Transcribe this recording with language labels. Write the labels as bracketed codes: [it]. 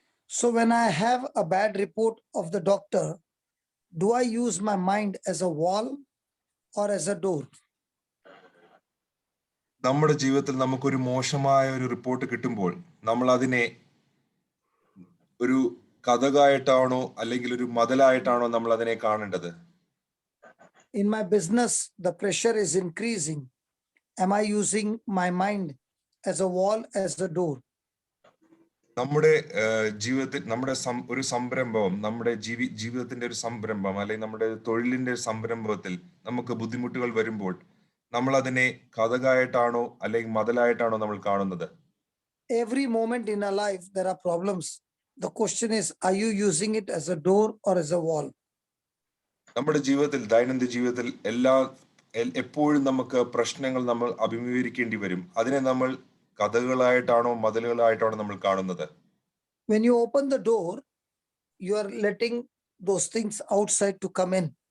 [en] So when I have a bad report of the doctor, do I use my mind as a wall or as a door? [ml] നമ്മുടെ ജീവിതത്തിൽ നമുക്കൊരു മോശമായ ഒരു report കിട്ടുമ്പോൾ നമ്മൾ അതിനെ ഒരു കഥകായിട്ടാണോ അല്ലെങ്കിൽ ഒരു മതിലായിട്ടാണോ നമ്മൾ അതിനെ കാണേണ്ടത്? [en] In my business, the pressure is increasing. Am I using my mind as a wall, as a door? [ml] നമ്മുടെ ജീവിതത്തിൽ ഒരു സംരംഭം, നമ്മുടെ ജീവിതത്തിന്റെ ഒരു സംരംഭം അല്ലെങ്കിൽ നമ്മുടെ തൊഴിലിന്റെ സംരംഭത്തിൽ നമുക്ക് ബുദ്ധിമുട്ടുകൾ വരുമ്പോൾ നമ്മൾ അതിനെ കഥകായിട്ടാണോ അല്ലെങ്കിൽ മതിലായിട്ടാണോ നമ്മൾ കാണുന്നത്? [en] Every moment in our life, there are problems. The question is, are you using it as a door or as a wall? [ml] നമ്മുടെ ജീവിതത്തിൽ, ദൈനംദിന ജീവിതത്തിൽ എപ്പോഴും നമുക്ക് പ്രശ്നങ്ങൾ നമ്മൾ അഭിമുഖീകരിക്കേണ്ടി വരും. അതിനെ നമ്മൾ കഥകളായിട്ടാണോ മതിലുകളായിട്ടാണോ നമ്മൾ കാണുന്നത്? [en] When you open the door, you are letting those things outside to come in.